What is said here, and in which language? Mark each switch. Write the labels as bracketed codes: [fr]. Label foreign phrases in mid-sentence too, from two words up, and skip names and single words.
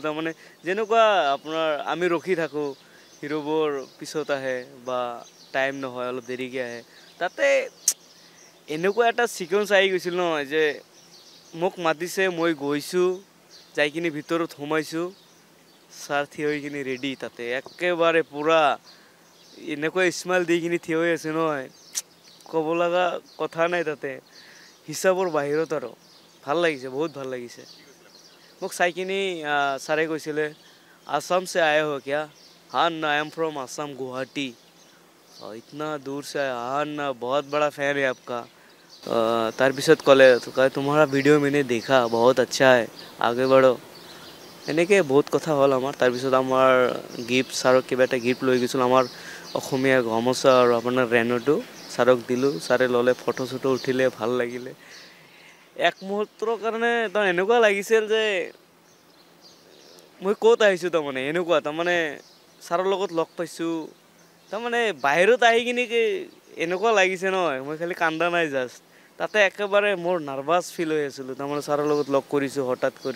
[as] তাৰমানে যেনেকুৱা আপোনাৰ আমি ৰখি থাকোঁ, হিৰোবোৰ পিছত আহে বা টাইম নহয় অলপ দেৰিকৈ আহে, তাতে এনেকুৱা এটা ছিকুৱেঞ্চ আহি গৈছিল নহয় যে মোক মাতিছে, মই গৈছোঁ, যাই কিনি ভিতৰত সোমাইছোঁ, ছাৰ থিয় হৈ কিনি ৰেডি তাতে একেবাৰে পূৰা এনেকুৱা স্মাইল দি কিনি থিয় হৈ আছে নহয়, ক'ব লগা কথা নাই তাতে, হিচাপৰ বাহিৰত আৰু ভাল লাগিছে, বহুত ভাল লাগিছে। মোক চাই কিনি ছাৰে কৈছিলে, আসাম [hi] से आए हो क्या? हाँ ना, [en] I am from Assam Guwahati. [hi] इतना दूर से आए, हाँ ना, बहुत बड़ा फैन है आपका। [as] তাৰপিছত ক'লে [hi] तुम्हारा ভিডিঅ' मैंने देखा, बहुत अच्छा है, आगे बढ़ो। [as] এনেকৈ বহুত কথা হ'ল আমাৰ। তাৰপিছত আমাৰ গিফ্ট, ছাৰক কিবা এটা গিফ্ট লৈ গৈছিলোঁ, আমাৰ অসমীয়া গামোচা আৰু আপোনাৰ ৰেনুটো ছাৰক দিলোঁ, ছাৰে ল'লে, ফটো চটো উঠিলে, ভাল লাগিলে। এক মুহূৰ্তৰ কাৰণে তাৰ এনেকুৱা লাগিছিল যে মই ক'ত আহিছোঁ, তাৰমানে ছাৰৰ লগত লগ পাইছোঁ, তাৰমানে বাহিৰত আহি কিনি এনেকুৱা লাগিছে নহয়, মই খালি কান্দা নাই জাষ্ট, তাতে একেবাৰে মোৰ [en] nervous feel [as] হৈ আছিলোঁ, তাৰমানে ছাৰৰ লগত লগ কৰিছোঁ হঠাৎ কৰি।